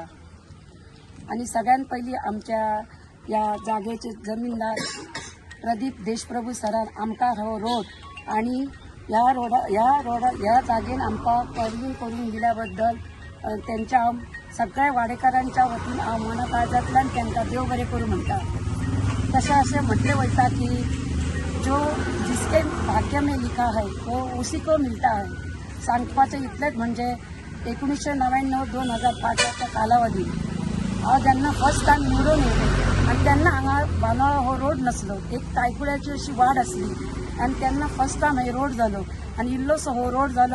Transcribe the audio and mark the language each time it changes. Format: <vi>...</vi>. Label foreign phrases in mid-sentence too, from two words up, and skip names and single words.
<kok>आणि सगळ्यात पहिली आमच्या या जागेचे जमीनदार प्रदीप देशप्रभू सरान आमकां हो रोड आणि ह्या जागेन आमकां परवीन करून दिल्याबद्दल त्यांच्या सगळ्या वाडेकारांच्या वतीन हांव मनाकाळजांतल्यान त्यांना देव बरें करूं म्हणटा। तशें अशें म्हटलें वयता</kok> <hi>की जो जिसके भाग्य में लिखा है वो उसी को मिलता है।</hi> <kok>सांगपाचें इतलेंच म्हणजे 1999-2005 कालावधी हांव जेन्ना</kok> <en>first time</en> <kok>निवडून येयलें आणि तेन्ना हांगा बांदोळो हो रोड नासलो, एक तायकुळ्याची अशी वाड आसली आणि तेन्ना</kok> <en>first time</en> <kok>हे रोड जालो आणि इल्लोसो हो रोड जालो।</kok>